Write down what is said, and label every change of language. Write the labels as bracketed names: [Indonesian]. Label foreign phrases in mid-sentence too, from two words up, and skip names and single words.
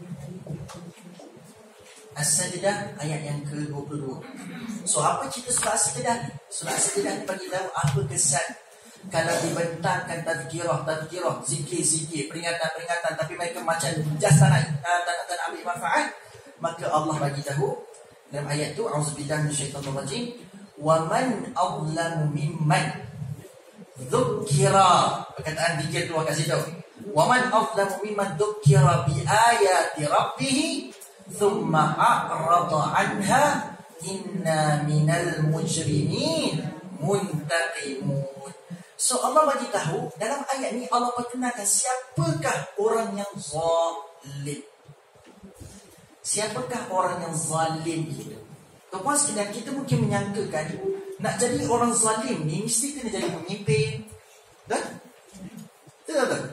[Malay] As-Sajdah ayat yang ke-22. So apa cerita surah As-Sajdah ni? Surah As-Sajdah ni bagi tahu apa kesan kalau dibentangkan tazkirah, zikir, peringatan, tapi mereka macam just tak nak ambil manfaat. Maka Allah bagi tahu dalam ayat tu, [Arabic] أعوذ بالله من الشيطان الرجيم، ومن أظلم ممن ذكر, [Malay] perkataan zikir tu kasih tahu, [Arabic] ومن أظلم ممن ذكر بآيات ربه ثم أعرض عنها إنا من المجرمين منتقمون. [Malay] So Allah bagi tahu dalam ayat ni, Allah perkenalkan siapakah orang yang zalim. Siapakah orang yang zalim itu? Tuan-tuan sekalian, kita mungkin menyangkakan nak jadi orang zalim ni mesti kena jadi pemimpin. Betul?